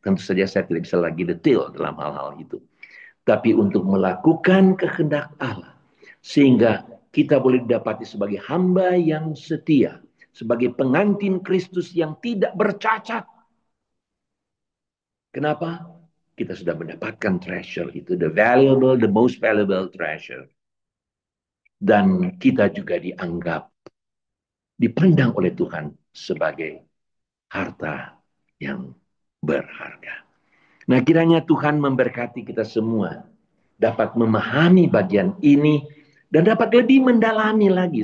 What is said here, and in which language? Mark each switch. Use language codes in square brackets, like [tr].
[id] Tentu saja saya tidak bisa lagi detail dalam hal-hal itu. Tapi untuk melakukan kehendak Allah. Sehingga kita boleh didapati sebagai hamba yang setia. Sebagai pengantin Kristus yang tidak bercacat. Kenapa? Kita sudah mendapatkan treasure itu. [en] The valuable, the most valuable treasure. [id] Dan kita juga dianggap, dipandang oleh Tuhan sebagai harta yang berharga. Nah, kiranya Tuhan memberkati kita semua dapat memahami bagian ini dan dapat lebih mendalami lagi.